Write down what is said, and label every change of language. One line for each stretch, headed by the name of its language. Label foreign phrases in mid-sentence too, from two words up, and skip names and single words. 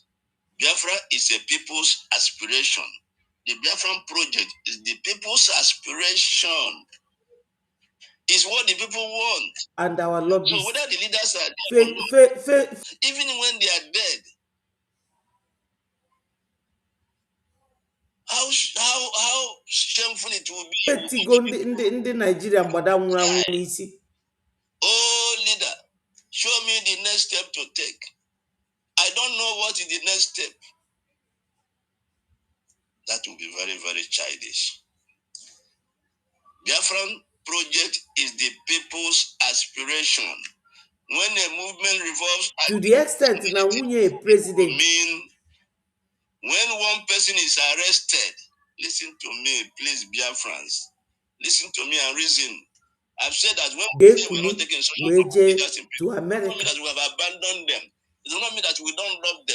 English: Biafra is a people's aspiration. The Biafran project is the people's aspiration. It's what the people want. And our So lobbies. whether the leaders are dead, even when they are dead, how shameful it will be.
Igbo: Etigo ndị Nigeria gbada nwụrụ anwụ n'isi.
English: Oh, leader, show me the next step to take. I don't know what is the next step. That will be very, very childish. Biafran project is the people's aspiration. When a movement revolves To the extent
Igbo: na nwunye
English: president. Mean when one person is arrested, listen to me, please, Biafrans. Listen to me and reason. I've said that when we're not taking social to America. It does not mean that we have abandoned them. It does not mean that we don't love them.